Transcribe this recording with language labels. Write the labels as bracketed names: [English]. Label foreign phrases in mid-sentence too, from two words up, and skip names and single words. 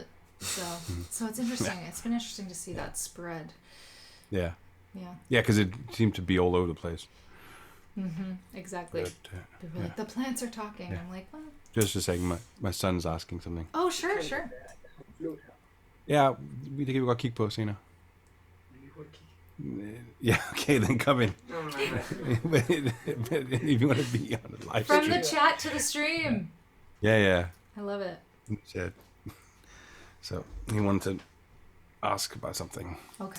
[English] So it's interesting. It's been interesting to see that spread. Yeah. Yeah, because it seemed to be all over the place. Exactly. People are like, the plants are talking. I'm like, well. Just a second, my son's asking something. Oh, sure. Yeah, [Danish] vi kan godt kigge på senere. [English] Yeah, okay, then come in. If you want to be on the live stream. From the chat to the stream. Yeah. I love it. Chat. So he wanted to ask about something. Okay.